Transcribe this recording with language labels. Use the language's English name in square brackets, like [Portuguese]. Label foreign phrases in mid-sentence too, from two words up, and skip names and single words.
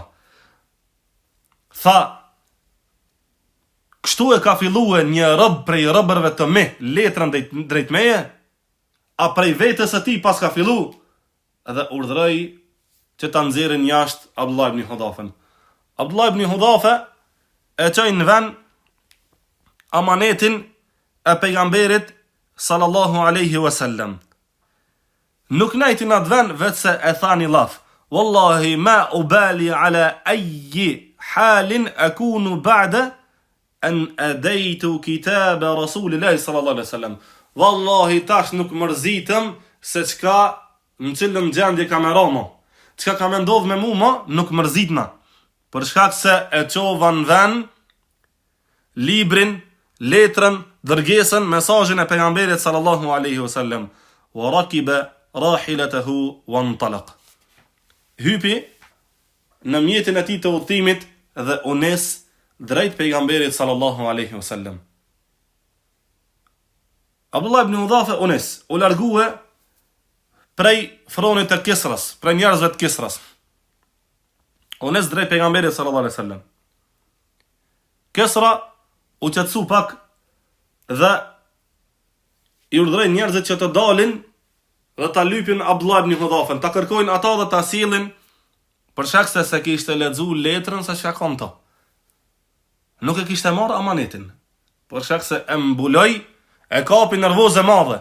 [Albanian] Tha, kështu e ka fillue një rob prej robërve të me, letrën drejt meje, a prej vetës e ti pas ka fillu, edhe urdhroi që ta nxjerrin jashtë Abdullah ibn Hudhafën. Abdullah ibn Hudhafa e çoi në vend amanetin e pejgamberit [Arabic] صلى الله عليه وسلم. [Albanian] Nuk najti në atë vend vetë se e thani laf. [Arabic] والله ما أبالي على أي حال أكون بعد أن أديت كتاب رسول الله صلى الله عليه وسلم. [Albanian] Wallahi tash nuk mërzitëm se çka në cilën gjendje ka me romo. Çka ka me ndodh me mua, nuk mërzitna. Për shkak se e çova në vend librin, letrën, dërgesën, mesazhin e pejgamberit [Arabic] صلى الله عليه وسلم. وركب راحلته وانطلق. [Albanian] Hypi në mjetin e tij të udhëtimit dhe u nis drejt pejgamberit [Arabic] صلى الله عليه وسلم. [Albanian] Abdullah ibn Hudhafa Unes u largue prej fronit të Kisras, prej njerëzve të Kisras. Unes drejt pejgamberit [Arabic] صلى الله عليه وسلم. [Albanian] Kisra u qetësu pak dhe i urdhëroi njerëzit që të dalin dhe ta lypin Abdullah ibn Hudhafën, ta kërkojnë ata dhe ta sillin për shkak se kishte lexuar letrën se çka konto. Nuk e kishte marrë amanetin, për shkak se e mbuloi, e kapi nervoze madhe.